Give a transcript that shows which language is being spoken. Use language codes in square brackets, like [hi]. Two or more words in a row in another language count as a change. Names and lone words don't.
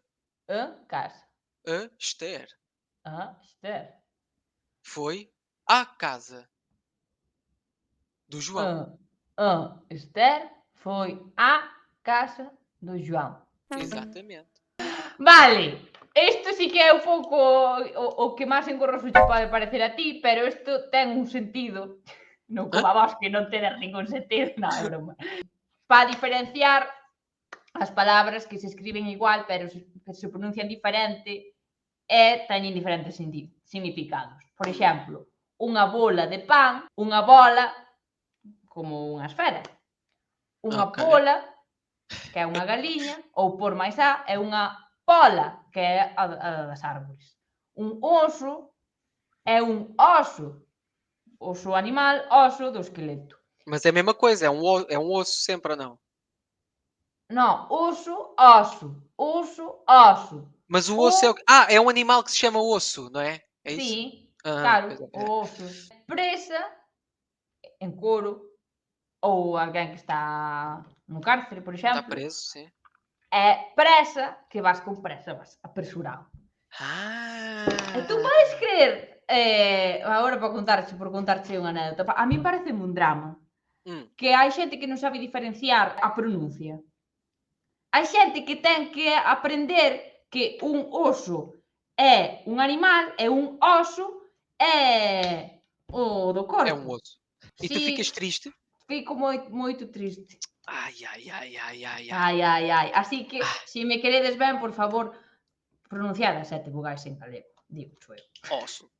[pt] Casa. Esther. Esther. Foi à casa do João. Esther foi à casa do João. Exatamente. [gl] Vale, isto sí que é un pouco o que máis engorroso te pode parecer a ti, pero isto ten un sentido, non como a vos que non tedes ningún sentido, non, é broma. Para diferenciar as palabras que se escriben igual, pero se pronuncian diferente e teñen diferentes significados. Por exemplo, unha bola de pan, unha bola como unha esfera. Unha pola, que é unha galiña, ou por máis A, é unha pola, que é a das árbores. Un oso é un oso. Oso animal, oso do esqueleto. [pt] Mas é a mesma coisa, é um osso sempre ou não? Não, osso, osso. Osso, osso. Mas o osso é o quê? Ah, é um animal que se chama osso, não é? É isso? Sim, Aham, pois claro, é. osso. Presa, em couro, ou alguém que está no cárcere, por Está exemplo, preso, sim. [gl] é pressa, que vas com pressa, vas apresurado. [pt] E tu Ah, [gl] podes crer, agora por contarte unha anécdota, a mí parece un drama, hum, que hai xente que non sabe diferenciar a pronuncia. Hai xente que ten que aprender que un oso é un animal e un oso é o do [pt] é um [gl] corpo. [pt] osso. E tu [gl] Si, [pt] ficas triste? [gl] fico moito triste. Ai, ai, ai, ai, ai, ai. Ai, ai, ai. Así que, Ah, se me queredes ben, por favor, pronunciad as 7 vogais en galego. Digo, eu. [pt] osso.